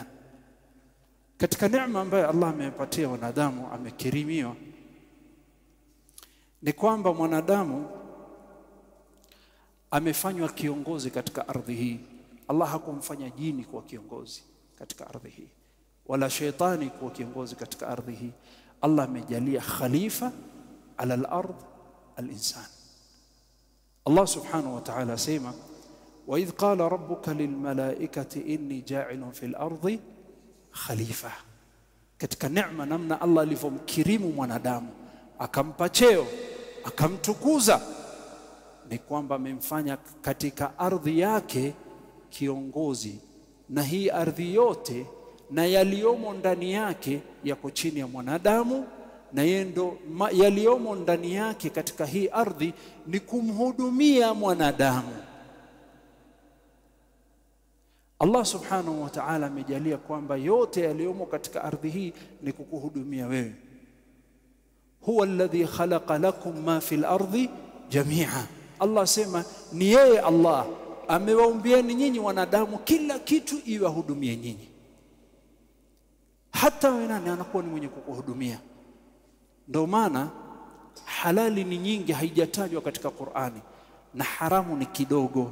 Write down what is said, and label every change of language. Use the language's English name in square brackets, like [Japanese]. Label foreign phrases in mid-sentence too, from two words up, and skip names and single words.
[Swahili] Katika neema ambayo Allah amepatia wanadamu, amekirimiwa, ni kwamba mwanadamu amefanywa kiongozi katika ardhi hii. Allah hakumfanya jini kuwa kiongozi katika ardhi hii, wala shetani kuwa kiongozi katika ardhi hii. [Arabic] Allah amejalia خليفة على الأرض الإنسان. الله سبحانه وتعالى أسما وإذ قال ربك للملائكة إني جاعل في الأرض خليفة. [Swahili] Katika neema namna Allah alivyomkirimu mwanadamu, akampa cheo, akamtukuza, ni kwamba amemfanya katika ardhi yake kiongozi. Na hii ardhi yote na yaliomo ndani yake yako chini ya mwanadamu, na yendo yaliomo ndani yake katika hii ardhi ni kumhudumia mwanadamu. Allah [Arabic] سبحانه وتعالى [Swahili] amejalia kwamba yote yaliomo katika ardhi hii ni kukuhudumia wewe. [Arabic] هو الذي خلق لكم ما في الأرض جميعا. [Swahili] Allah sema ni yeye Allah amewaumbieni nyinyi wanadamu kila kitu iwahudumie nyinyi. Hata wewe nani anakuwa ni mwenye kukuhudumia. Ndio maana halali ni nyingi, haijatajwa katika Qur'ani, na haramu ni kidogo.